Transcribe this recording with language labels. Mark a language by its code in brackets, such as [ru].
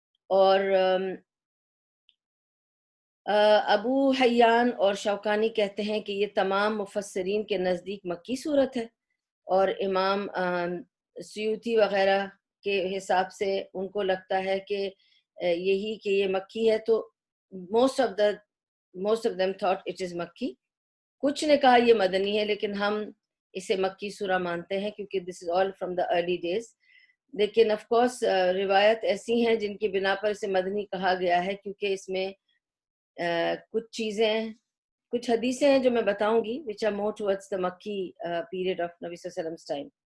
[ur] اور ابو حیان اور شوکانی کہتے ہیں کہ یہ تمام مفسرین کے نزدیک مکی صورت ہے، اور امام سیوطی وغیرہ کے حساب سے ان کو لگتا ہے کہ یہی کہ یہ مکی ہے. [en] تو most of them thought it is مکی. [ur] کچھ نے کہا یہ مدنی ہے، لیکن ہم اسے مکی سورہ مانتے ہیں کیونکہ [en] this is all from the early days. [ur] لیکن [en] of course [ur] روایت ایسی ہیں جن کی بنا پر اسے مدنی کہا گیا ہے کیونکہ اس میں کچھ حدیثیں ہیں جو میں بتاؤں گی [en] which are more towards the [ur] مکی [en] period of [ur] نبی صلی اللہ علیہ وسلم's time.